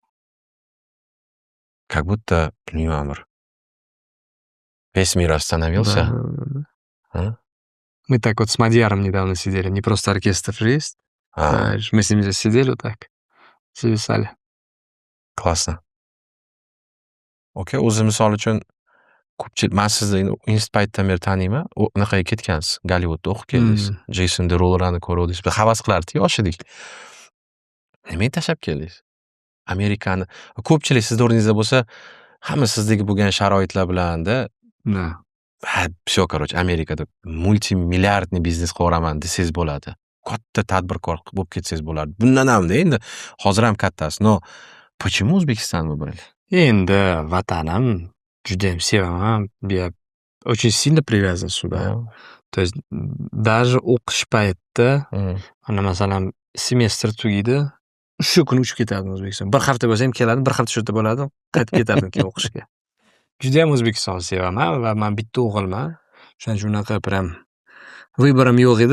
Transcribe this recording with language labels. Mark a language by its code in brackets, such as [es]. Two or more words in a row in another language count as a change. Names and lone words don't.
[ru] Как будто, не знаю, весь мир остановился. Да. А? Мы так вот с Мадьяром недавно сидели. Не просто оркестр же есть. Знаешь, мы с ним здесь сидели вот так. Зависали. Классно. [uz] Okey, o'zi misol uchun ko'pchilik, men sizni institut paytidan beri taniyman. Unaqaga ketgansiz. Gollivudda o'qib keldingiz. Jeyson Derulo'larni ko'ruvdingiz. Biz havas qilardik, yosh edik. Nimaga tashlab keldingiz? Amerikani. Ko'pchilik sizni o'rningizda bo'lsa, hamma sizdagi bo'lgan sharoitlar bilanda, [ru] Да. всё, короче, [uz] Amerikada multimilliardniy biznes qilaman desangiz bo'ladi. katta tadbirkor bo'lib ketsangiz bo'lardi. Bundan hamda endi hozir ham kattasiz. [ru] No, почему O'zbekiston выбрали? [uz] Endi vatanim judayam sevaman. [ru] Я очень сильно привязан сюда. То есть даже [uz] o'qish paytida ana masalan semestr tugaydi. Shu kuni uchib ketardim O'zbekiston. Bir hafta bo'lsa ham keladim, bir hafta shu yerda bo'lardim, qaytib ketardim keyin o'qishga. Judayam O'zbekistonni sevaman va men bitta o'g'ilman. Shuning uchun unaqa [ru] prям выборim [uz] yo'q edi.